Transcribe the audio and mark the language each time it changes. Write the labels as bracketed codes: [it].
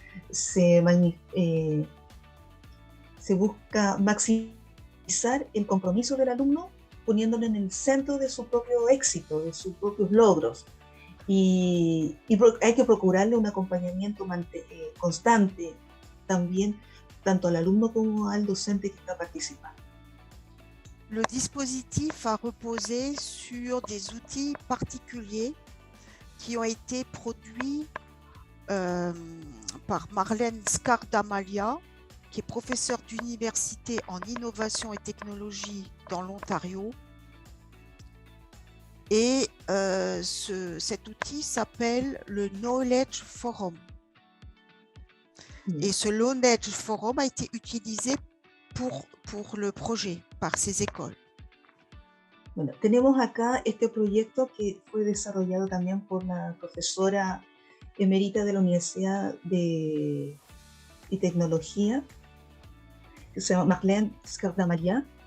[es] Se busca maximizar el compromiso del alumno poniéndolo en el centro de su propio éxito, de sus propios logros. Y hay que procurarle un acompañamiento constante también, tanto al alumno como al docente que está participando. [fr] Le dispositif a reposé sur des outils particuliers qui ont été produits par Marlène Scardamalia, qui est professeure d'université en innovation et technologie dans l'Ontario. Et cet outil s'appelle le Knowledge Forum. Et ce Knowledge Forum a été utilisé pour le projet par ces écoles. [es] Bueno, tenemos acá este proyecto que fue desarrollado también por la profesora emérita de la Universidad de Tecnología, que se llama Marlène Scardamalia.